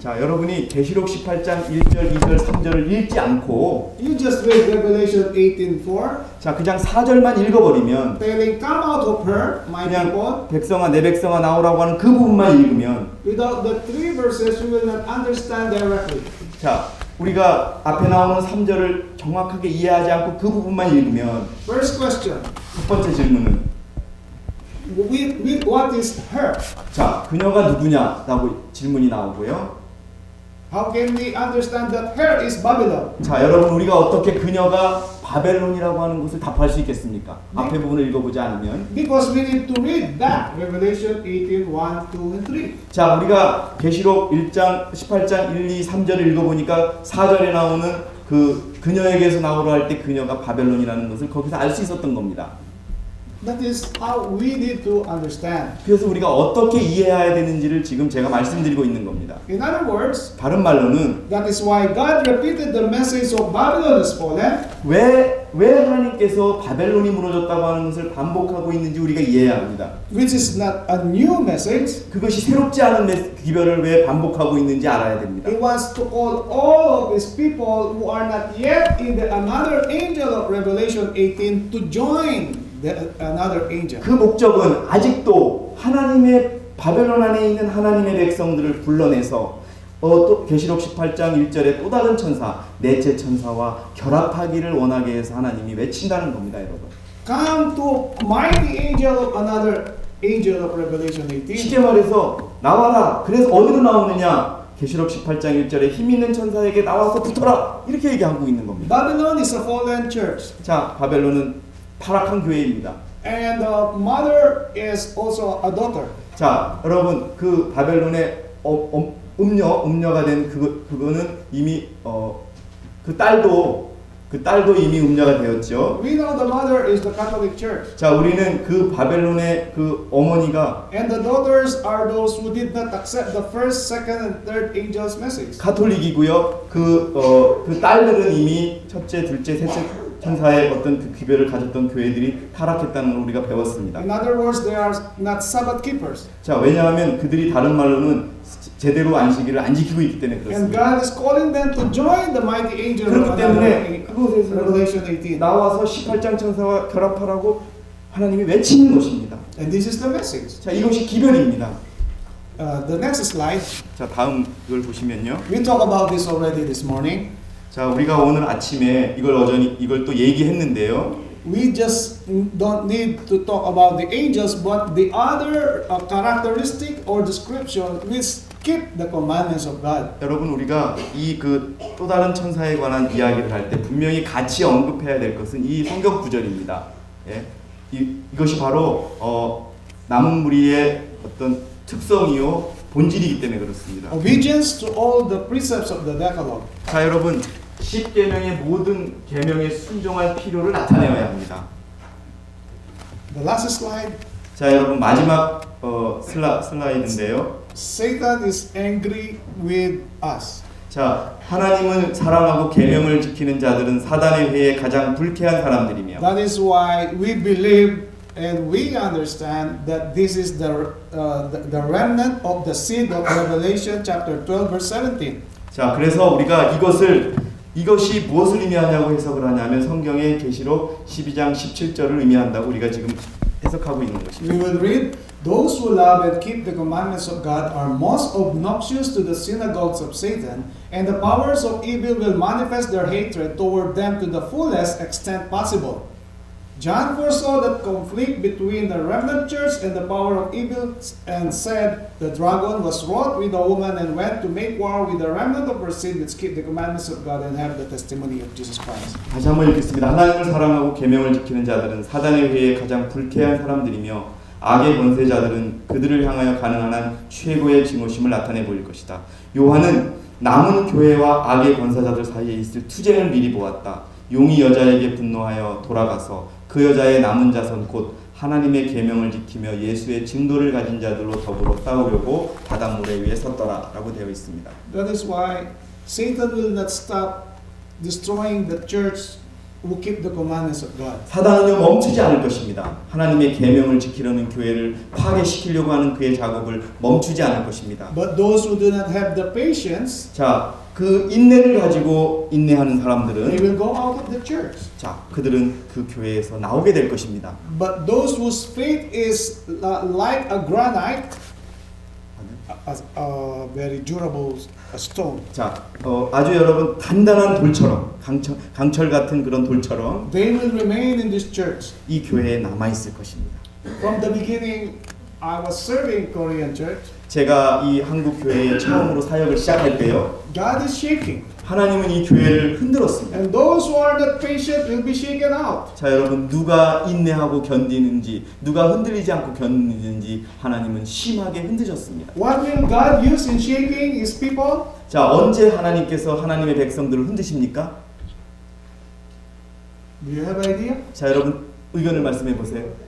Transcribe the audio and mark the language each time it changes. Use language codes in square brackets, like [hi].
[ko] 자, 여러분이 계시록 18장 1절, 2절, 3절을 읽지 않고 [en] you just read Revelation 18:4, [ko] 자, 그냥 4절만 읽어버리면 [en] telling, come out of her, my people. [ko] 그냥 백성아 내 백성아 나오라고 하는 그 부분만 읽으면 [en] Without the 3 verses, you will not understand directly. [ko] 자, 우리가 앞에 나오는 3절을 정확하게 이해하지 않고 그 부분만 읽으면 [en] First question, [ko] 첫 번째 질문은 [en] what is her? [ko] 자, 그녀가 누구냐라고 질문이 나오고요. [en] How can we understand that her is Babylon? [ko] 자, 여러분 우리가 어떻게 그녀가 바벨론이라고 하는 것을 답할 수 있겠습니까? 앞에 부분을 읽어보지 않으면. [en] Because we need to read that Revelation 18, 1, 2, and 3. [ko] 자, 우리가 계시록 18장 1, 2, 3절을 읽어보니까 4절에 나오는 그녀에게서 나오라 할 때 그녀가 바벨론이라는 것을 거기서 알 수 있었던 겁니다. [en] That is how we need to understand. [ko] 그래서 우리가 어떻게 이해해야 되는지를 지금 제가 말씀드리고 있는 겁니다. [en] In other words, [ko] 다른 말로는 [en] that is why God repeated the message of Babylon is fallen. [ko] 왜 하나님께서 바벨론이 무너졌다고 하는 것을 반복하고 있는지 우리가 이해해야 합니다. [en] Which is not a new message. [ko] 그것이 새롭지 않은 기별을 왜 반복하고 있는지 알아야 됩니다. [en] He wants to call all of his people who are not yet in the another angel of Revelation 18 to join another angel. [ko] 그 목적은 아직도 하나님의 바벨론 안에 있는 하나님의 백성들을 불러내서 또 계시록 18장 1절에 또 다른 천사, 넷째 천사와 결합하기를 원하게 해서 하나님이 외친다는 겁니다, 여러분. [en] Come to mighty angel of another angel of Revelation 18. [ko] 쉽게 말해서 나와라. 그래서 어디로 나오느냐? 계시록 18장 1절에 힘 있는 천사에게 나와서 붙어라 이렇게 얘기하고 있는 겁니다. [en] Babylon is a fallen church. [ko] 자, 바벨론은 타락한 교회입니다. [en] And the mother is also a daughter. [ko] 자, 여러분 그 바벨론의 음녀가 된 그거는 이미 그 딸도 이미 음녀가 되었죠. [en] We know the mother is the Catholic Church. [ko] 자, 우리는 그 바벨론의 그 어머니가 [en] And the daughters are those who did not accept the first, second, and third angel's message. [ko] 가톨릭이고요. 그 딸들은 이미 첫째, 둘째, 셋째 천사의 어떤 그 귀별을 가졌던 교회들이 타락했다는 걸 우리가 배웠습니다. [en] In other words, they are not Sabbath keepers. [ko] 자, 왜냐하면 그들이 다른 말로는 제대로 안식일을 안 지키고 있기 때문에 [en] And [ko] 그렇습니다. [en] God is calling them to join the mighty angel [ko] 그렇기 [en] of [ko] 때문에 그곳에서 [en] Revelation 18. [ko] 나와서 18장 천사와 결합하라고 하나님이 외치는 것입니다. [en] And this is the message. [ko] 자, 이것이 기별입니다. [en] The next slide. [ko] 자, 다음 걸 보시면요. [en] We talked about this already this morning. [ko] 자, 우리가 오늘 아침에 이걸 또 얘기했는데요. [en] We just don't need to talk about the angels, but the other characteristic or description which keep the commandments of God. [ko] 여러분, 우리가 이 그 또 다른 천사에 관한 이야기를 할 때 분명히 같이 언급해야 될 것은 이 성경 구절입니다. 예? 이것이 바로 남은 무리의 어떤 특성이요 본질이기 때문에 그렇습니다. [en] Obedience to all the precepts of the Decalogue. [ko] 자, 여러분, 10계명의 모든 계명에 순종할 필요를 나타내어야 합니다. [en] The last slide. [ko] 자, 여러분, 마지막 슬라이드인데요. [en] Satan is angry with us. [ko] 자, 하나님을 사랑하고 계명을 지키는 자들은 사단의 회에 가장 불쾌한 사람들이며 [en] That is why we believe and we understand that this is the remnant of the seed of Revelation chapter 12 verse 17. [ko] 자, 그래서 우리가 이것이 무엇을 의미하냐고 해석을 하냐면 성경의 계시록 12장 17절을 의미한다고 우리가 지금 해석하고 있는 것입니다. [en] We will read, those who love and keep the commandments of God are most obnoxious to the synagogues of Satan, and the powers of evil will manifest their hatred toward them to the fullest extent possible. John foresaw that conflict between the remnant church and the power of evil and said, the dragon was wrought with a woman and went to make war with the remnant of her seed which keep the commandments of God and have the testimony of Jesus Christ. [ko] 다시 한번 읽겠습니다. 하나님을 사랑하고 계명을 지키는 자들은 사단의 회에 가장 불쾌한 사람들이며 악의 권세자들은 그들을 향하여 가능한 한 최고의 증오심을 나타내 보일 것이다. 요한은 남은 교회와 악의 권세자들 사이에 있을 투쟁을 미리 보았다. 용이 여자에게 분노하여 돌아가서 그 여자의 남은 자손 곧 하나님의 계명을 지키며 예수의 증거를 가진 자들로 더불어 싸우려고 바닷물에 위에 섰더라 라고 되어 있습니다. [en] That is why Satan will not stop destroying the church who keep the commandments of God. [ko] 사단은요 멈추지 않을 것입니다. 하나님의 계명을 지키려는 교회를 파괴시키려고 하는 그의 작업을 멈추지 않을 것입니다. [en] But those who do not have the patience, [ko] 자, 그 인내를 가지고 인내하는 [en] they [ko] 사람들은 [en] will go out of the church. [ko] 자, 그들은 그 교회에서 나오게 될 것입니다. [en] But those whose faith is like a granite, a very durable stone, [ko] 자, 아주 여러분 단단한 돌처럼 강철 같은 그런 돌처럼 [en] they will remain in this church. [ko] 이 교회에 남아 있을 것입니다. [en] From the beginning, I was serving Korean church. [ko] 제가 이 한국 교회에 처음으로 사역을 시작할 때요, [en] God is shaking, [ko] 하나님은 이 교회를 흔들었습니다. [en] and those who are not patient will be shaken out. [ko] 자, 여러분, 누가 인내하고 견디는지, 누가 흔들리지 않고 견디는지 하나님은 심하게 흔드셨습니다. [en] What will God use in shaking His people? [ko] 자, 언제 하나님께서 하나님의 백성들을 흔드십니까? [en] Do you have an idea? [ko] 자, 여러분 의견을 말씀해 보세요.